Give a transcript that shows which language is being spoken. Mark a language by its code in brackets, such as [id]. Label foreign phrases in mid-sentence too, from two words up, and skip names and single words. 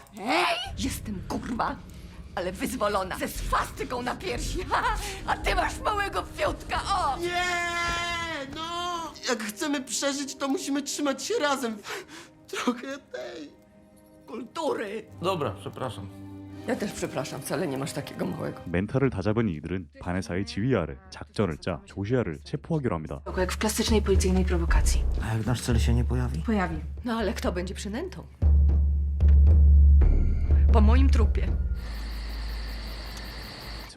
[pl] Ej, jestem kurwa, ale wyzwolona, ze swastyką na piersi. A ty masz małego fiutka, o! Nie, no! Jak chcemy przeżyć, to musimy trzymać się razem. Trochę tej Kultury. Dobra, przepraszam. Ja też przepraszam, wcale nie masz takiego małego. [ko] 멘탈을 다잡은 이들은 바네사의 지휘 아래 작전을 짜 조시아를 체포하기로 합니다. [pl] Jak w klasycznej policyjnej prowokacji. A jak nasz cel się nie pojawi? Pojawi. No ale kto będzie przynętą? Po moim trupie.